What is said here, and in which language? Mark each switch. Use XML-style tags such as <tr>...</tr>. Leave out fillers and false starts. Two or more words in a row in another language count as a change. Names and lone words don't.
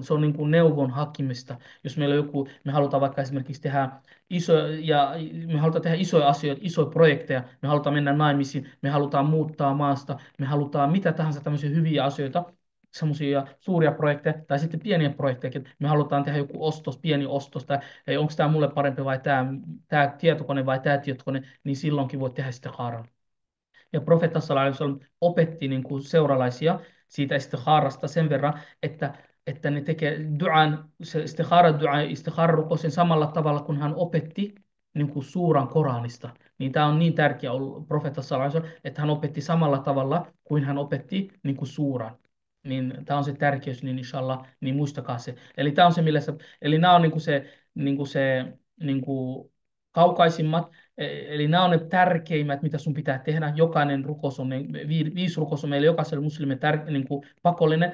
<fi>Se on niin kuin neuvon hakemista. Jos meillä on joku, me halutaan vaikka esimerkiksi tehdä me halutaan tehdä isoja asioita, isoja projekteja, me halutaan mennä naimisiin, me halutaan muuttaa maasta, me halutaan mitä tahansa tämmöisiä hyviä asioita, semmoisia suuria projekteja tai sitten pieniä projekteja, me halutaan tehdä joku pieni ostos, tai onko tämä mulle parempi vai tämä tietokone vai tämä tietokone, niin silloinkin voit tehdä sitä haaran. Ja profeetta</fi> <ar>صلى الله عليه وسلم</ar> <fi>opetti niin kuin seuralaisia siitä istikharasta sen verran, että ne tekee duan, se istikhara rukouksen samalla tavalla, kun hän opetti niin kuin suuran Koranista. Niin tämä on niin tärkeä ollut profeetta</fi> <ar>صلى الله عليه وسلم,</ar> <fi>että hän opetti samalla tavalla kuin hän opetti niin kuin suuran. Niin tämä on se tärkeys, niin inshallah, niin muistakaa se. Eli tämä on se, eli nämä on niin kuin se, niin kuin kaukaisimmat, eli nämä on ne tärkeimmät, mitä sun pitää tehdä. Jokainen rukous on, 5 rukous on meille jokaiselle muslimille niin kuin pakollinen.</fi>